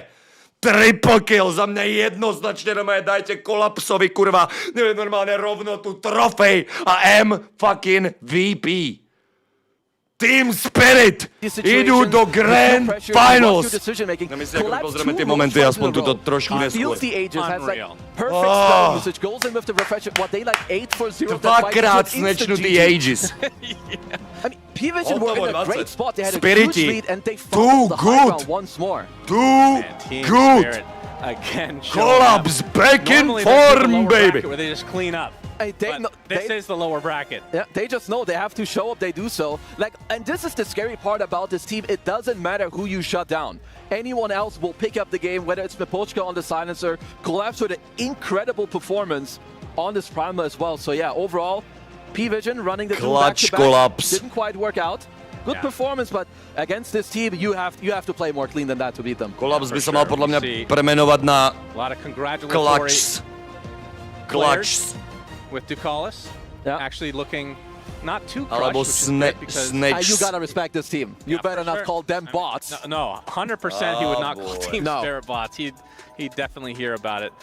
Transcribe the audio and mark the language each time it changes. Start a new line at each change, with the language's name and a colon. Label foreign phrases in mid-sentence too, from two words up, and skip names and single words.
Slovak: Triple kill, za mňa jednoznačne dajte Kolapsovi kurva, normálne rovno tu trofej a
English: M fucking VP.
Slovak: Team Spirit idú do
English: Grand Finals.
Slovak: Nemyslím, ako pozrieme tie momenty, aspoň túto trošku neskôr. Dvakrát snečnú
English: the Aegis. P-Vision were in a great spot. They had a
Slovak: Spirity.
English: huge lead and they Too fumbled the high good. ground once more. Too good. Again, Collabs back in form, baby. Where they just clean up. This is the lower bracket. Yeah, they just know they have to show up. They do so. And this is the scary part about this team. It doesn't matter who you shut down. Anyone else will pick up the game, whether it's Mipochka on the silencer, Collapse with an incredible performance on this Primal as well. So yeah, overall, P-Vision running the two back-to-back didn't quite work out. Good performance, but against this team, you have to play more clean than that to beat them.
Slovak: Collapse by sa mal podľa mňa premenovať na Clutch.
English: With Ducalis actually looking not too
Slovak: Alebo
English: crushed, because you gotta respect this team. You better not call them bots. No, 100% he would not call Team Spirit bots. He'd definitely hear about it.